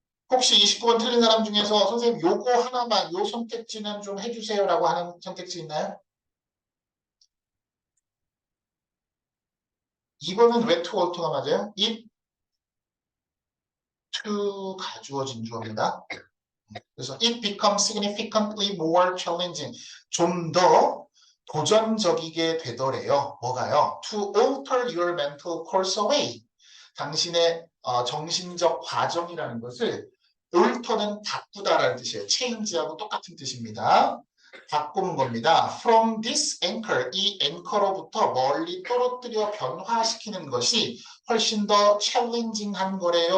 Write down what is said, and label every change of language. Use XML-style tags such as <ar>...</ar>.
<ko>혹시 29번 틀린 사람 중에서 선생님 요거 하나만 요 선택지는 좀 해주세요라고 하는 선택지 있나요? 2번은 왜</ko> <en>to alto</en> <ko>가 맞아요? it to 가주어진 주어입니다. 그래서</ko> <en>it becomes significantly more challenging.</en> <ko>좀 더 도전적이게 되더래요. 뭐가요?</ko> <en>To alter your mental course away.</en> <ko>당신의 정신적 과정이라는 것을 alter는 바꾸다라는 뜻이에요. change하고 똑같은 뜻입니다. 바꾸는 겁니다.</ko> <en>From this anchor,</en> <ko>이 앵커로부터 멀리 떨어뜨려 변화시키는 것이 훨씬 더 challenging한 거래요.</ko>